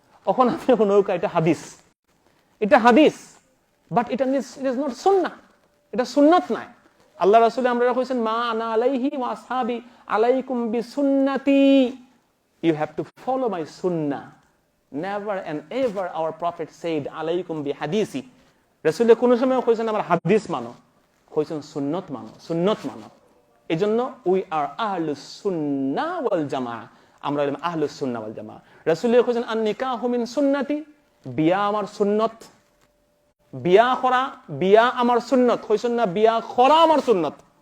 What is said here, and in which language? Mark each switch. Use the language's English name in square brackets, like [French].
[Bangla] এখন আপনি নৌকা, এটা হাদিস, [English] but it is not সুন্নাহ, [Bangla] এটা সুন্নাত নাই। আল্লাহ রাসূল আমরা কইছেন [Arabic] মা আনা আলাইহি ওয়া আসহাবি আলাইকুম বিসুন্নতি, [English] you have to follow my sunnah. Never and ever our prophet said [Arabic] আলাইকুম বিহাদিসি। [Bangla] রাসূল কোন সময় কইছেন আমার হাদিস মানো, কইছেন সুন্নাত মানো। এজন্য [English] we are [Bangla] আহলুস সুন্নাহ ওয়াল জামাআহ, আমরা হলাম আহলুস সুন্নাহ ওয়াল জামাআহ। রাসূল কইছেন [Arabic] আন নিকাহু মিন সুন্নতি, [Bangla] বিয়া আমার সুন্নত। বিয়া করা, বিয়া আমার সুন্নত, কইছেন না বিয়া করা আমার সুন্নত।